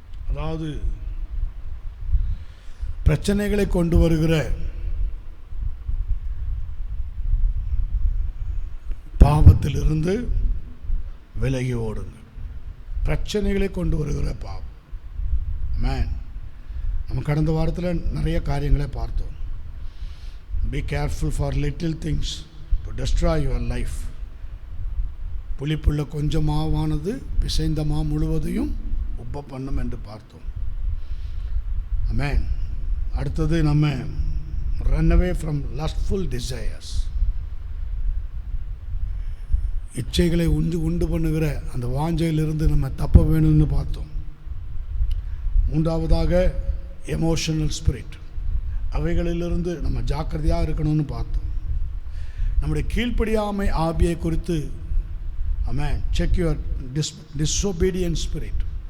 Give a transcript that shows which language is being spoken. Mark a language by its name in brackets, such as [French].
[Tamil] அதாவது பிரச்சனைகளை கொண்டு வருகிற பாவத்திலிருந்து விலகி ஓடுங்க. பிரச்சனைகளை கொண்டு வருகிற பாவம். ஆமென். நம்ம கடந்த வாரத்தில் நிறைய காரியங்களை பார்த்தோம். [English] Be careful for little things to destroy your life. [Tamil] புளிப்புள்ள கொஞ்சம் மாவானது பிசைந்த மா முழுவதையும் உப்ப பண்ணும் என்று பார்த்தோம். ஆமென். அடுத்தது நம்ம [English] run away from lustful desires. [Tamil] இச்சைகளை உண்டு பண்ணுகிற அந்த வாஞ்சையிலிருந்து நம்ம தப்ப வேணும்னு பார்த்தோம். மூன்றாவதாக எமோஷனல் ஸ்பிரிட், அவைகளிலிருந்து நம்ம ஜாக்கிரதையாக இருக்கணும்னு பார்த்தோம். நம்முடைய கீழ்ப்படியாமை ஆவியை குறித்து, ஆமென், [English] Check your disobedient spirit.